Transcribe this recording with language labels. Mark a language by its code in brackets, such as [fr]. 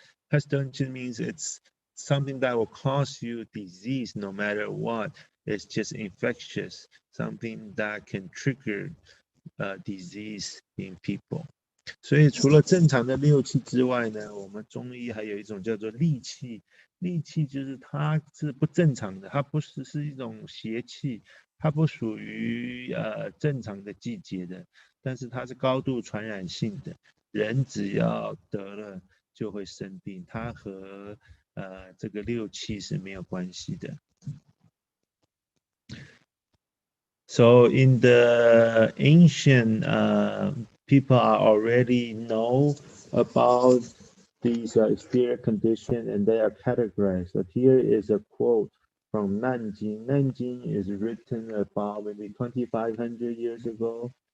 [en] Pestilence means it's something that will cause you disease no matter what. It's just infectious, something that can trigger disease in people. [zh] 所以除了正常的六气之外呢，我们中医还有一种叫做戾气。戾气就是它是不正常的，它不是一种邪气，它不属于正常的季节的，但是它是高度传染性的，人只要得了就会生病，它和这个六气是没有关系的。 [en] So in the ancient, people are already know about these exterior conditions and they are categorized. So here is a quote from Nanjing. Nanjing is written about maybe 2,500 years ago.